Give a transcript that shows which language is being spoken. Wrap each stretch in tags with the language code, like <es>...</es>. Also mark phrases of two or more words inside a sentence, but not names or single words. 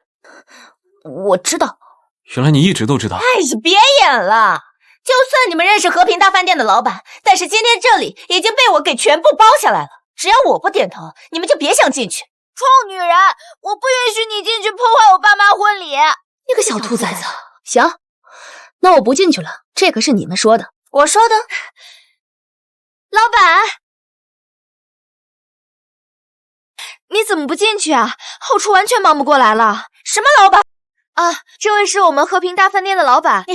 <zh>我知道。原來你一直都知道。哎呀，別演了！就算你們認識和平大飯店的老闆，但是今天這裡已經被我給全部包下來了。只要我不點頭，你們就別想進去。臭女人，我不允許你進去破壞我爸媽婚禮！你個小兔崽子， 行，那我不進去了，這可是你們說的。我說的。老板，你怎麼不進去啊？后厨完全忙不过来了。什么老板？啊，这位是我们和平大饭店的老板。</zh>